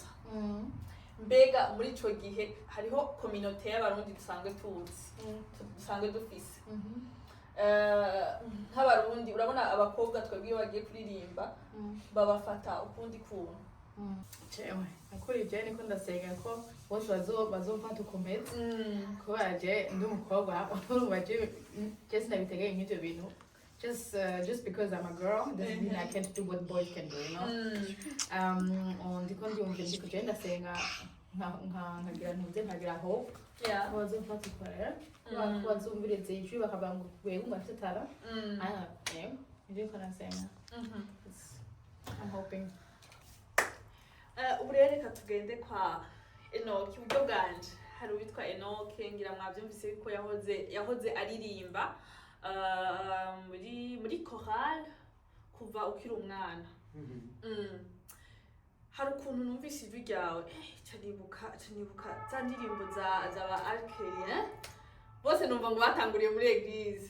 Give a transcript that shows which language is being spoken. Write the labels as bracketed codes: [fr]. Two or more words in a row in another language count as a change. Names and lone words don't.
[rn] Mbega muri ico gihe hariho communauté y'abarundi dusanzwe dufise nk'abarundi urabona abakobwa twebwe bagiye kuririmba babafata ukundi kuntu. Cewe akuri je niko ndasenga ko bose bazomfata ukomeza kubera je ndi umukobwa urumva je sinabitegeye nk'ivyo bintu [en] just because I'm a girl doesn't mean I can't do what boys can do, you know. [rn] Ndiko ndiyumvira ndiko je ndasenga nkagira hope bazomfata ukorera bazumviriza ijwi bakavuga ngo wewe umafitara ndio nasenga. [en] I'm hoping. [rn] Ubu rero reka tugende kwa Enoch uburyo bwanje hari uwitwa Enoch ngira mwabyumvise ko yahoze aririmba muri chorale kuva ukiri umwana. Mhm. Hari ukuntu numvise ijwi ryawe canibuka za ndirimbo z'aba Alkeri bose numva ngo batanguriye muri eglise.